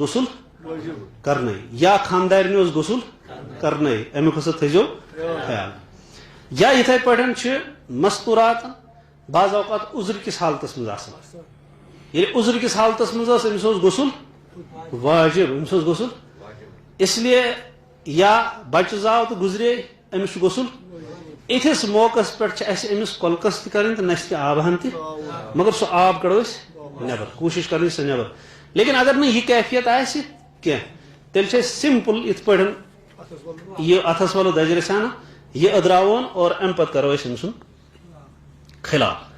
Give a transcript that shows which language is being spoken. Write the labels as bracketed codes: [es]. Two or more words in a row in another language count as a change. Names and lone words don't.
[ur] غسل کرنے [ks] یا خانٛدارنہِ اوس [ur] غسل کرنے [ks] امیُک ہسا تھٲیزیو خیال یا یِتھے پٲٹھۍ چھِ مستوٗرات بعض اوقات عُذر کِس حالتس منٛز آسان ییٚلہِ عُذر کِس حالتس منٛز ٲس أمِس اوس غسل واجب أمِس اوس غسل [ur] اس لیے [ks] یا بچہِ زاو تہٕ گُزرے أمِس چھُ غسل یِتھِس موقعس پٮ۪ٹھ چھِ اَسہِ أمِس کۄلکس تہِ کرٕنۍ تہٕ نَسہِ تہِ آبہٕ ہن تہِ مگر سُہ آب کڑو أسۍ نٮ۪بر کوٗشِش کرٕنۍ سۄ نٮ۪بر لیکن اگر نہٕ یہِ کیفیت آسہِ کینٛہہ تیٚلہِ چھِ أسۍ سمپل یِتھ پٲٹھۍ یہِ اتھس والو دجرِ سانہٕ یہِ أدراوون اور امہِ پتہٕ کرو أسۍ أمۍ سُنٛد خلال